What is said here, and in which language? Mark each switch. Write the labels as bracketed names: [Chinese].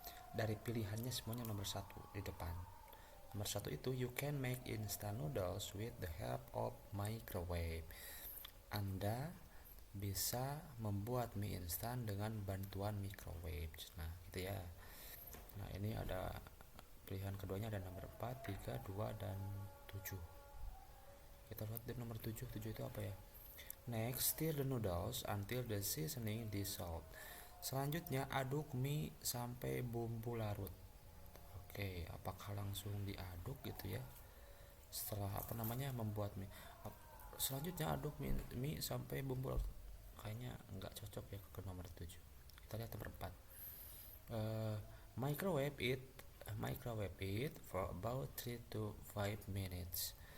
[Indonesian] Dari pilihannya semuanya nomor satu di depan. Nomor satu itu, [English] you can make instant noodles with the help of microwave. [Indonesian] Anda bisa membuat mie instan dengan bantuan microwave. Nah, gitu ya. Nah, ini ada pilihan keduanya, ada nomor 4, 3, 2, dan 7. Kita lihat di nomor 7. 7 itu apa ya? [English] Next, stir the noodles until the seasoning dissolved. [Indonesian] Selanjutnya, aduk mie sampai bumbu larut. Oke, apakah langsung diaduk gitu ya? Setelah apa namanya membuat mie. Selanjutnya aduk mie sampai bumbu larut. Kayaknya nggak cocok ya ke nomor 7. Kita lihat nomor 4. [English] Uh, microwave it for about 3 to 5 minutes.